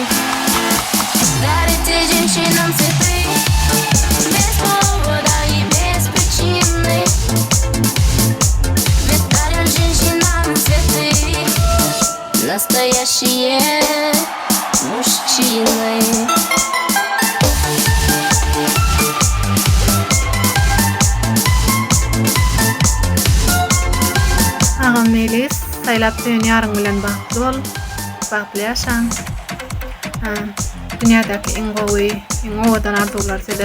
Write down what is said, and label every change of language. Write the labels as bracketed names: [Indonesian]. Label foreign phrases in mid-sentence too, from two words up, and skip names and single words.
[Russian] Дарите женщинам цветы без повода и без причины. Ведь дарим женщинам цветы настоящие мужчины. [Turkmen] Ağam Melis, saylap dünýäň bilen bagtly bol, bagtly ýaşaň. Dünýädäki iň gowy, iň owadan arzuwlar sede.